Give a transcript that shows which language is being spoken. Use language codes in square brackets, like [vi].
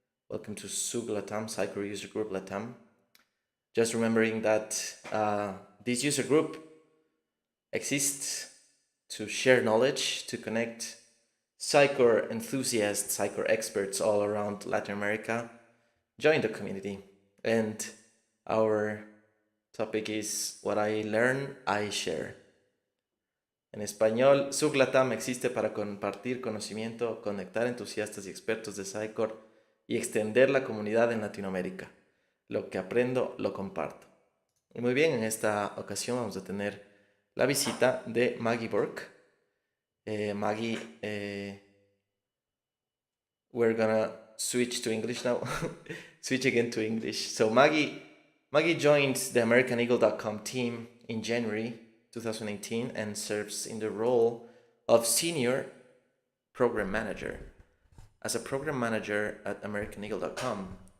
[en] Welcome to Sublatam, Sitecore User Group Latam. Just remembering that this user group exists to share knowledge, to connect Sitecore enthusiasts, Sitecore experts all around Latin America. Join the community. And our topic is What I Learn, I Share. [es] En español, Sublatam existe para compartir conocimiento, conectar entusiastas y expertos de Sitecore y extender la comunidad en Latinoamérica. Lo que aprendo, lo comparto. Y muy bien, en esta ocasión vamos a tener la visita de Maggie Burke. [en] Maggie, we're gonna switch to English now. Switch again to English. So Maggie joined the AmericanEagle.com team in January 2018 and serves in the role of Senior Program Manager. As a program manager at AmericanEagle.com,